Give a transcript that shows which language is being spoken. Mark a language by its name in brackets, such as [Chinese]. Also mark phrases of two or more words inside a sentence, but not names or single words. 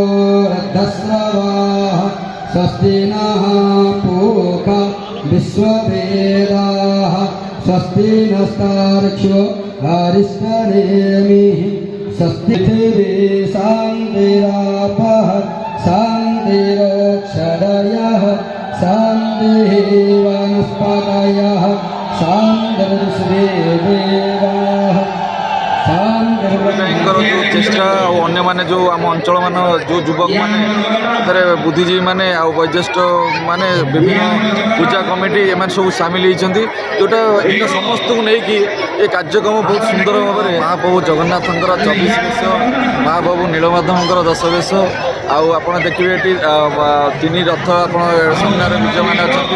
[Sanskrit] रद्धस्रवाः स्वस्ति नः पूषा विश्ववेदाः स्वस्ति नस्तार्क्ष्यो अरिष्टनेमिः स्वस्ति पृथिवी शान्तिरापः शान्तिरोक्षरयः शान्तिः वनस्पतयः शान्तिर्विश्वेदेवाः। [Odia] ଯେଉଁ ଚେଷ୍ଟା ଆଉ ଅନ୍ୟମାନେ ଯେଉଁ ଆମ ଅଞ୍ଚଳ ଯେଉଁ ଯୁବକମାନେ ଏଥିରେ ବୁଦ୍ଧିଜୀବୀମାନେ ଆଉ ବୈଜ୍ୟେଷ୍ଠ ମାନେ ବିଭିନ୍ନ ପୂଜା କମିଟି ଏମାନେ ସବୁ ସାମିଲ ହୋଇଛନ୍ତି, ଯେଉଁଟା ସମସ୍ତଙ୍କୁ ନେଇକି ଏ କାର୍ଯ୍ୟକ୍ରମ ବହୁତ ସୁନ୍ଦର ଭାବରେ ମହାପ୍ରଭୁ ଜଗନ୍ନାଥଙ୍କର 24 ବେଶ, ମହାପ୍ରଭୁ ନୀଳମାଧବଙ୍କର 10 ବେଶ, ଆଉ ଆପଣ ଦେଖିବେ ଏଠି 3 ରଥ ଆପଣ ସାମ୍ନାରେ ବିଜୟମାନ ଅଛନ୍ତି।